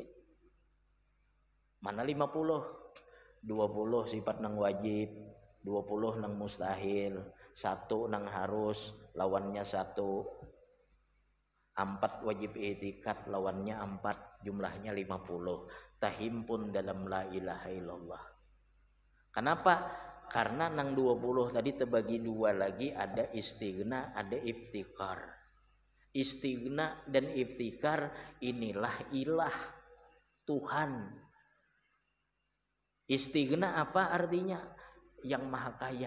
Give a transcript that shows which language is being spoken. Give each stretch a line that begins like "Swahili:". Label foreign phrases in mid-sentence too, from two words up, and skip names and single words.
Indonesian: Mana 50?
Banjar: 20 sifat nang wajib, 20 nang mustahil, 1 nang harus, lawannya 1.
Indonesian: 4 wajib i'tikad, lawannya 4, jumlahnya 50.
Banjar: Tahimpun dalam
Arabic: la ilaha illallah.
Indonesian: Kenapa?
Banjar: Karena nang 20 tadi terbagi 2 lagi, ada istighna, ada iftikar.
Indonesian: Istighna dan iftikar inilah ilah, Tuhan. Istighna apa artinya? Yang maha kaya.